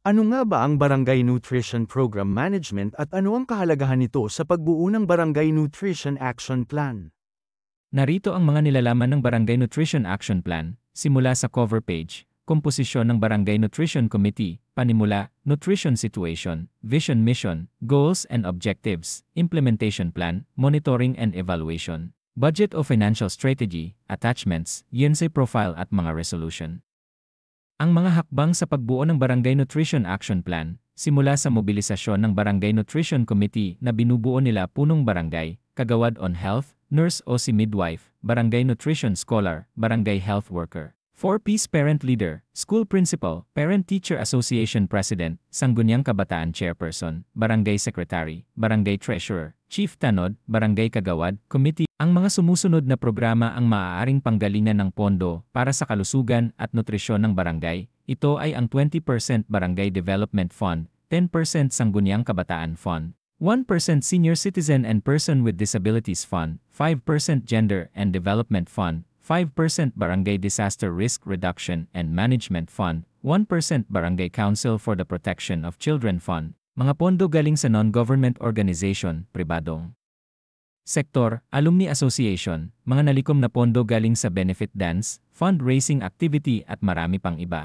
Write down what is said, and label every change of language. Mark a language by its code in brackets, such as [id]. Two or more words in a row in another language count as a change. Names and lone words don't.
[tl] Ano nga ba ang Barangay Nutrition Program Management at ano ang kahalagahan nito sa pagbuo ng Barangay Nutrition Action Plan? Narito ang mga nilalaman ng Barangay Nutrition Action Plan, simula sa cover page, komposisyon ng Barangay Nutrition Committee, panimula, [en] nutrition situation, vision mission, goals and objectives, implementation plan, monitoring and evaluation, budget o financial strategy, attachments, UNC profile [tl] at mga [en] resolution. [tl] Ang mga hakbang sa pagbuo ng Barangay Nutrition Action Plan, simula sa mobilisasyon ng Barangay Nutrition Committee na binubuo nila punong barangay, [en] kagawad on health, [tl] nurse o si midwife, [en] barangay nutrition scholar, barangay health worker, [tl] 4Ps [en] parent leader, school principal, parent-teacher association president, sangguniang kabataan chairperson, barangay secretary, barangay treasurer, chief tanod, barangay kagawad, [tl] committee. Ang mga sumusunod na programa ang maaaring panggalingan ng pondo para sa kalusugan at nutrisyon ng barangay. Ito ay ang 20% Barangay Development Fund, 10% Sangguniang Kabataan Fund, 1% Senior Citizen and Person with Disabilities Fund, 5% Gender and Development Fund, 5% Barangay Disaster Risk Reduction and Management Fund, 1% Barangay Council for the Protection of Children Fund, mga pondo galing sa [en] non-government organization, pribadong sektor, alumni association, [tl] mga nalikom na pondo galing sa [en] benefit dance, fundraising activity [tl] at marami pang iba.